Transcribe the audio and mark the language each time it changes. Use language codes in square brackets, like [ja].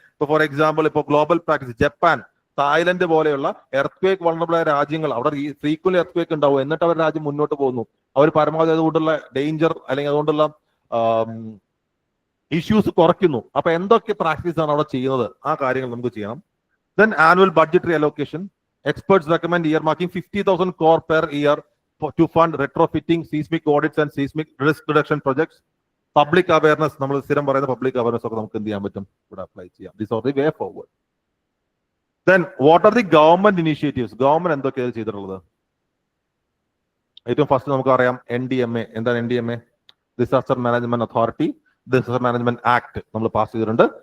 [ml] ഇപ്പൊ for example ഇപ്പോൾ global practice Japan, Thailand പോലെയുള്ള എർത്ത്ക്വേക്ക് വൾണറബിൾ ആയ രാജ്യങ്ങൾ, അവിടെ ഫ്രീക്വന്റ് എർത്ത്ക്വേക്ക് ഉണ്ടാവും, എന്നിട്ട് അവർ രാജ്യം മുന്നോട്ട് പോകുന്നു. അവർ പരമാവധി അതുകൊണ്ടുള്ള ഡേഞ്ചർ അല്ലെങ്കിൽ അതുകൊണ്ടുള്ള ഇഷ്യൂസ് കുറയ്ക്കുന്നു. അപ്പൊ എന്തൊക്കെ പ്രാക്ടീസ് ആണ് അവിടെ ചെയ്യുന്നത്, ആ കാര്യങ്ങൾ നമുക്ക് ചെയ്യണം. [en] Then annual budgetary allocation. Experts recommend earmarking 50,000 crore per year to fund retrofitting, seismic audits and seismic risk reduction projects. Public awareness. [ml] നമ്മൾ സ്ഥിരം പറയുന്ന പബ്ലിക് അവയർനെസ് ഒക്കെ നമുക്ക് എന്ത് ചെയ്യാൻ പറ്റും, ഇവിടെ അപ്ലൈ ചെയ്യാം. [en] This are the way forward. Then what are the government initiatives? [ml] Government എന്തൊക്കെയാണ് ചെയ്തിട്ടുള്ളത്? ഏറ്റവും ഫസ്റ്റ് നമുക്കറിയാം NDMA. എന്താണ് NDMA? Disaster management authority, disaster management act നമ്മൾ പാസ് ചെയ്തിട്ടുണ്ട്.